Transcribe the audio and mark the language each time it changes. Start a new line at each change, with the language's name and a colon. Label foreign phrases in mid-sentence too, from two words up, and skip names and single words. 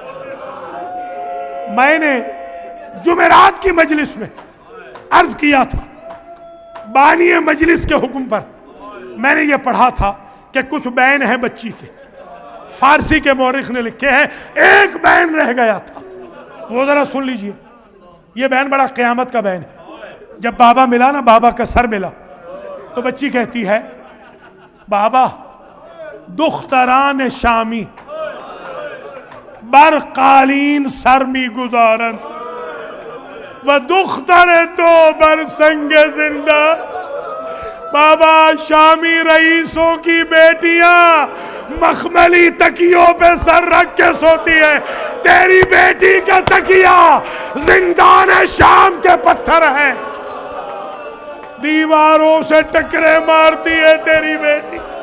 Urdu: میں نے جمعرات کی مجلس میں عرض کیا تھا، بانی مجلس کے حکم پر میں نے یہ پڑھا تھا کہ کچھ بین ہیں بچی کے، فارسی کے مورخ نے لکھے ہیں ایک بین رہ گیا تھا. وہ ذرا سن لیجئے، یہ بین بڑا قیامت کا بین ہے. جب بابا ملا نا، بابا کا سر ملا تو بچی کہتی ہے
Persian: بابا دختران شامی بر قالین سر می گزارن و دختر تو بر سنگ زندہ.
Urdu: بابا شامی رئیسوں کی بیٹیاں مخملی تکیوں پہ سر رکھ کے سوتی ہے، تیری بیٹی کا تکیہ زندان شام کے پتھر ہے، دیواروں سے ٹکرے مارتی ہے تیری بیٹی.